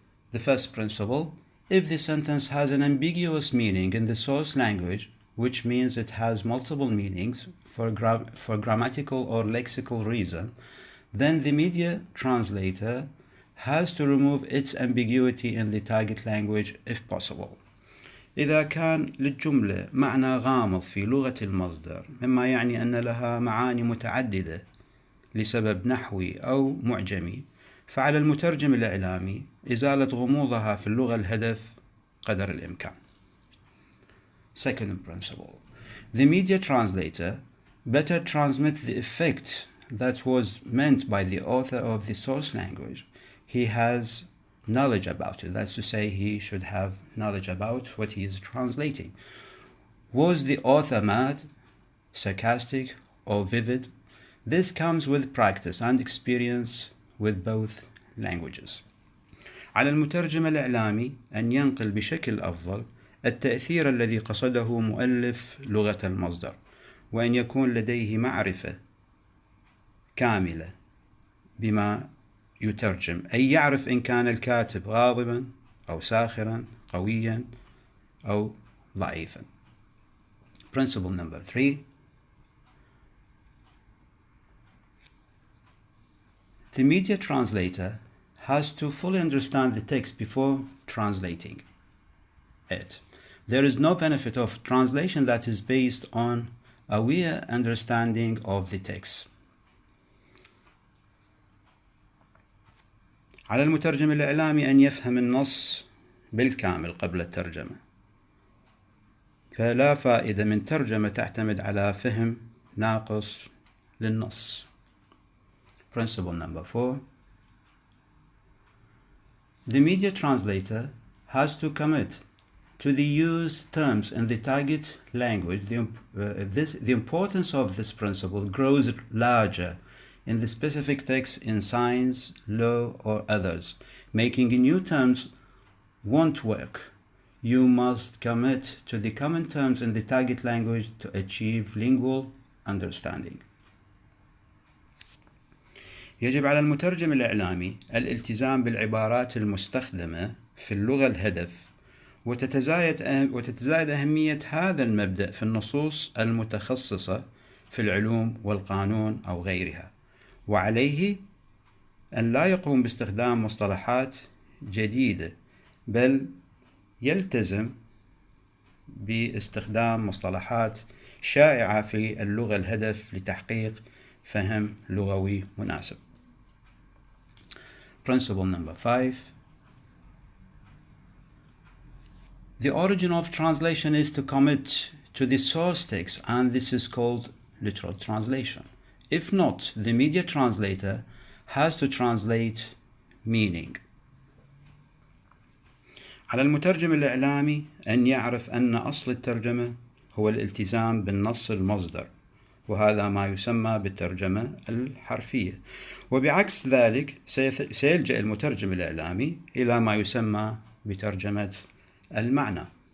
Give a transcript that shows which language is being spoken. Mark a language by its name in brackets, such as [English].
[English] The first principle, if the sentence has an ambiguous meaning in the source language, which means it has multiple meanings for grammatical or lexical reason, then the media translator has to remove its ambiguity in the target language if possible. [Arabic] إذا كان للجملة معنى غامض في لغة المصدر مما يعني أن لها معاني متعددة لسبب نحوي أو معجمي، فعلى المترجم الإعلامي إزالة غموضها في اللغة الهدف قدر الإمكان. [English] Second principle. The media translator better transmit the effect that was meant by the author of the source language. He has knowledge about it. That's to say, he should have knowledge about what he is translating. Was the author mad, sarcastic, or vivid? This comes with practice and experience with both languages. [Arabic] على المترجم الإعلامي أن ينقل بشكل أفضل التأثير الذي قصده مؤلف لغة المصدر، وأن يكون لديه معرفة كاملة بما يترجم، أي يعرف إن كان الكاتب غاضبا أو ساخرا، قويا أو ضعيفا. [English] Principle number 3. The media translator has to fully understand the text before translating it. There is no benefit of translation that is based on a weak understanding of the text. [Arabic] على المترجم الإعلامي أن يفهم النص بالكامل قبل الترجمة، فلا فائدة من ترجمة تعتمد على فهم ناقص للنص. [English] Principle number 4. The media translator has to commit to the used terms in the target language. The importance of this principle grows larger in the specific text in science, law, or others. Making new terms won't work. You must commit to the common terms in the target language to achieve lingual understanding. [Arabic] يجب على المترجم الإعلامي الالتزام بالعبارات المستخدمة في اللغة الهدف، وتتزايد أهمية هذا المبدأ في النصوص المتخصصة في العلوم والقانون أو غيرها، وعليه أن لا يقوم باستخدام مصطلحات جديدة، بل يلتزم باستخدام مصطلحات شائعة في اللغة الهدف لتحقيق فهم لغوي مناسب. [English] Principle number 5. The origin of translation is to commit to the source text, and this is called literal translation. If not, the media translator has to translate meaning. [Arabic] على المترجم الإعلامي أن يعرف أن أصل الترجمة هو الالتزام بالنص المصدر، وهذا ما يسمى بالترجمة الحرفية، وبعكس ذلك سيلجأ المترجم الإعلامي إلى ما يسمى بترجمة المعنى.